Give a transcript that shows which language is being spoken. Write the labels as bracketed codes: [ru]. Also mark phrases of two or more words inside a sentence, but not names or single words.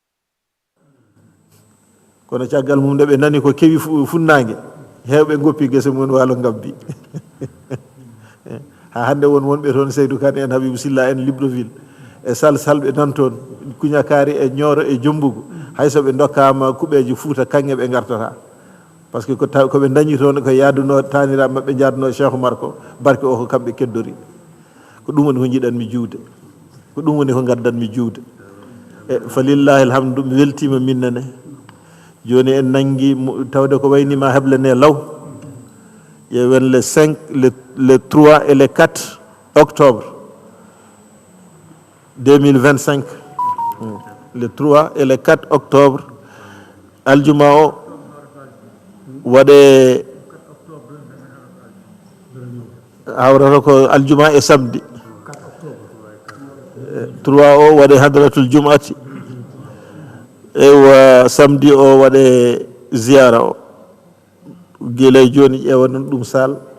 [ff] kono caggal mum nde ɓe nani ko kewi funnague hewɓe goppi guese mum walo gabbi ha hande won wonɓe toon Seydou Kane en Habibou Silla en Libreville e salɓe nan toon Kuñakari e Nioro e Jombugu hayso ɓe dokkama kuɓeji Fouta kanŋe ɓe gartata [fr] par ce que [ff] koɓe dañi toon ko yaaduno taniraɓe mabɓe jaaduno Cheikh Oumar ko barke o ko kamɓe keddori ko ɗum woni ko jiiɗanmi juude ko ɗum woni ko gaddanmi juude e fa [ar] لله الحمد [ff] mi weltima minnane joni en nangui tawde ko waynima heblane law yewen [fr] le 5 le 3 et le 4 octobre 2025 le 3 et le 4 octobre [ff] aljuma o waɗe hawrata ko aljuma e samedi 3 o waɗe [ar] حضرة الجمعة [ff] ewa samedi o waɗe ziyara o guilay joni ƴewanon ɗum sal